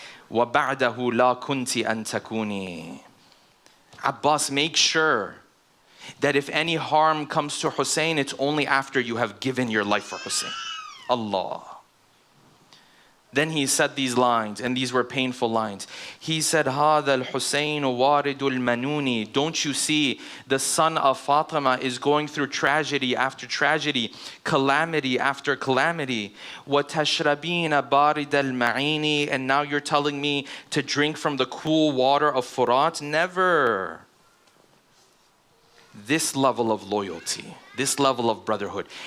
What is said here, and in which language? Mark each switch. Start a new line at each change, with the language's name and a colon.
Arabic: وَبَعْدَهُ لَا كُنْتِ أَن تَكُونِي.
English: Abbas, make sure that if any harm comes to Hussein, it's only after you have given your life for Hussein. Allah. Then he said these lines, and these were painful lines. He said,
Arabic: هَذَا الْحُسَيْنُ وَارِدُ الْمَنُونِ.
English: Don't you see, the son of Fatima is going through tragedy after tragedy, calamity after calamity.
Arabic: وَتَشْرَبِينَ بَارِدَ الْمَعِينِ.
English: And now you're telling me to drink from the cool water of Furat? Never. This level of loyalty, this level of brotherhood.